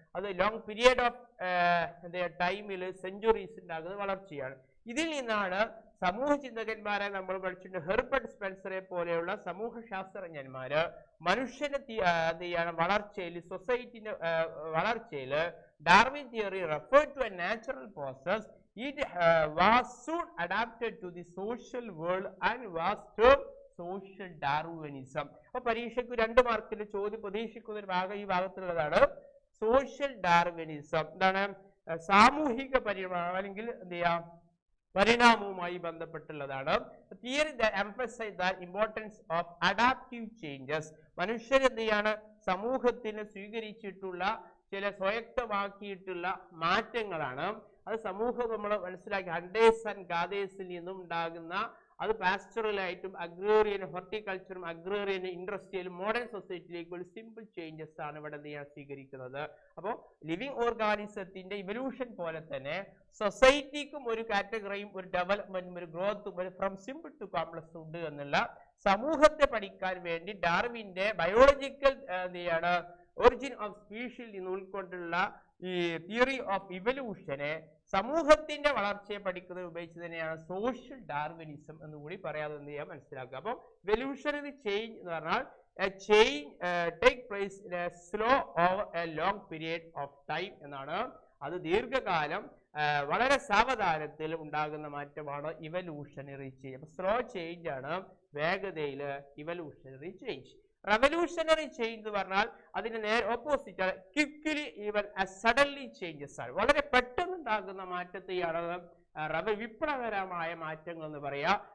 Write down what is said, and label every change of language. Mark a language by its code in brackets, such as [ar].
[ml] അത് long period of ടൈമിൽ centuries ഉണ്ടാകുന്ന വളർച്ചയാണ്. ഇതിൽ നിന്നാണ് സമൂഹ ചിന്തകന്മാരെ നമ്മൾ പഠിച്ചിട്ടുണ്ട്. ഹെർബർട്ട് സ്പെൻസറെ പോലെയുള്ള സമൂഹ ശാസ്ത്രജ്ഞന്മാര് മനുഷ്യന്റെ എന്ത് ചെയ്യണം വളർച്ചയിൽ സൊസൈറ്റിന്റെ വളർച്ചയിൽ Darwin theory [en] Refer to a natural process. It was soon adapted to the social world and was termed social Darwinism. [ml] അപ്പൊ പരീക്ഷയ്ക്ക് 2 മാർക്കിൽ ചോദ്യം പ്രതീക്ഷിക്കുന്ന ഒരു ഭാഗം ഈ ഭാഗത്തുള്ളതാണ് സോഷ്യൽ ഡാർവിനിസം. എന്താണ് സാമൂഹിക പരിണാമം അല്ലെങ്കിൽ എന്ത് ചെയ്യാം പരിണാമവുമായി ബന്ധപ്പെട്ടുള്ളതാണ്. [en] Theory that emphasize the importance of adaptive changes. [ml] മനുഷ്യർ എന്ത് ചെയ്യാണ് സമൂഹത്തിന് സ്വീകരിച്ചിട്ടുള്ള ചില സ്വയക്തമാക്കിയിട്ടുള്ള മാറ്റങ്ങളാണ്. അത് സമൂഹം നമ്മൾ മനസ്സിലാക്കി ഹണ്ടേഴ്സ് ആൻഡ് ഗാദേഴ്സിൽ നിന്നും ഉണ്ടാകുന്ന അത് പാസ്റ്ററലായിട്ടും അഗ്രേറിയൻ ഹോർട്ടിക്കൾച്ചറും അഗ്രേറിയൻ ഇൻഡസ്ട്രിയലും മോഡേൺ സൊസൈറ്റിയിലേക്ക് ഒരു സിമ്പിൾ ചേഞ്ചസ് ആണ് ഇവിടെ സ്വീകരിക്കുന്നത്. അപ്പോൾ ലിവിങ് ഓർഗാനിസത്തിന്റെ ഇവല്യൂഷൻ പോലെ തന്നെ സൊസൈറ്റിക്കും ഒരു കാറ്റഗറിയും ഒരു ഡെവലപ്മെന്റും ഒരു ഗ്രോത്തും ഒരു ഫ്രം സിമ്പിൾ ടു കോംപ്ലക്സ് ഉണ്ട് എന്നുള്ള സമൂഹത്തെ പഠിക്കാൻ വേണ്ടി ഡാർവിന്റെ ബയോളജിക്കൽ ഒറിജിൻ ഓഫ് സ്പീഷീസിൽ നിന്ന് ഉൾക്കൊണ്ടുള്ള ഈ തിയറി ഓഫ് ഇവല്യൂഷനെ സമൂഹത്തിന്റെ വളർച്ചയെ പഠിക്കുന്നത് ഉപയോഗിച്ച് തന്നെയാണ് സോഷ്യൽ ഡാർവിനിസം എന്ന് കൂടി പറയാതെ എന്ത് ചെയ്യാൻ മനസ്സിലാക്കുക. അപ്പം ഇവല്യൂഷണറി ചേഞ്ച് എന്ന് പറഞ്ഞാൽ [en] a change take place in a slow over a long period of time എന്നാണ്. [ml] അത് ദീർഘകാലം വളരെ സാവധാനത്തിൽ ഉണ്ടാകുന്ന മാറ്റമാണ് ഇവല്യൂഷണറി ചേഞ്ച്. അപ്പൊ സ്ലോ ചേഞ്ച് ആണ് വേഗതയിൽ ഇവല്യൂഷണറി ചേഞ്ച്. റവല്യൂഷണറി ചേഞ്ച് എന്ന് പറഞ്ഞാൽ അതിന് നേരെ ഓപ്പോസിറ്റ് ആണ്. [en] quickly even suddenly changes [ml] ആണ്. വളരെ പെട്ടെന്ന് ഉണ്ടാകുന്ന മാറ്റത്തെയാണ് വിപ്ലവകരമായ മാറ്റങ്ങൾ എന്ന് പറയാം.